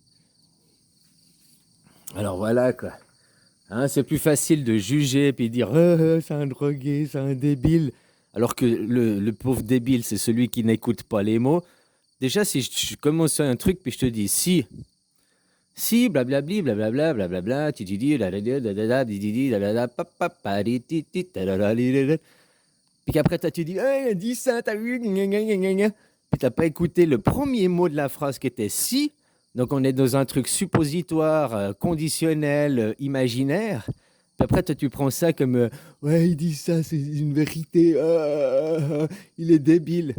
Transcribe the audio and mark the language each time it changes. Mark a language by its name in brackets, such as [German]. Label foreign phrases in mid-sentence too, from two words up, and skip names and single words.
[French] Alors voilà, quoi. Hein, c'est plus facile de juger puis dire c'est un drogué, c'est un débile. Alors que le pauvre débile, c'est celui qui n'écoute pas les mots. Déjà, si je commence un truc puis je te dis si, blablabli, blablabla, blablabla, titidi, dadada, dididi, dadada, papaparititi, tadadalidada. Puis qu'après, tu dis, hey, dis ça, t'as vu, gna, gna, gna, gna, gna. Puis t'as pas écouté le premier mot de la phrase qui était si. Donc on est dans un truc suppositoire, conditionnel, imaginaire. Puis après, toi, tu prends ça comme, ouais, il dit ça, c'est une vérité, il est débile.